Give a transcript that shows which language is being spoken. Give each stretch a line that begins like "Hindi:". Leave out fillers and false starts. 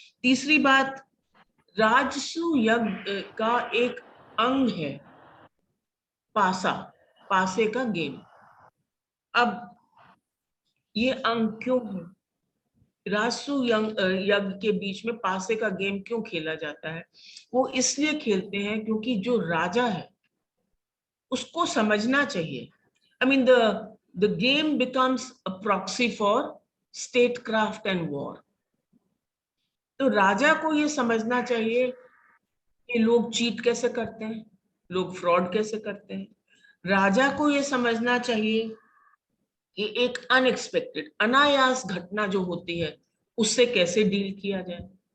Hindi: तीसरी बात, राजसूय यज्ञ का एक अंग है पासे का गेम। अब ये अंग क्यों है? राजसूय यज्ञ के बीच में पासे का गेम क्यों खेला जाता है? वो इसलिए खेलते हैं क्योंकि जो राजा है उसको समझना चाहिए।
English: I mean the game becomes a proxy for statecraft and war.
Hindi: तो राजा को ये समझना चाहिए कि लोग चीट कैसे करते हैं, लोग फ्रॉड कैसे करते हैं। राजा को ये समझना चाहिए कि एक अनएक्सपेक्टेड अनायास घटना जो होती है उससे कैसे डील किया जाए।